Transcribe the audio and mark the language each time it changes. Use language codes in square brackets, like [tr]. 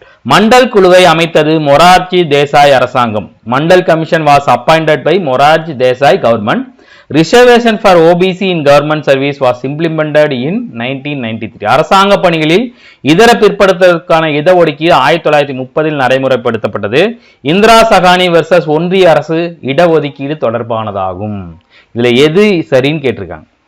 [ta] மண்டல் குழுவை அமைத்தது மொரார்ஜி தேசாய் அரசாங்கம். [en] Mandal commission was appointed by Morarji Desai government. Reservation for OBC in government service was implemented in 1993. [ta] அரசாங்க பணிகளில் இதர பிற்படுத்தலுக்கான இடஒதுக்கீடு 1930 நடைமுறைப்படுத்தப்பட்டது. இந்திரா சகானி வெர்சஸ் ஒன்றிய அரசு இடஒதுக்கீடு தொடர்பானதாகும். இதுல எது சரின்னு கேட்டிருக்காங்க.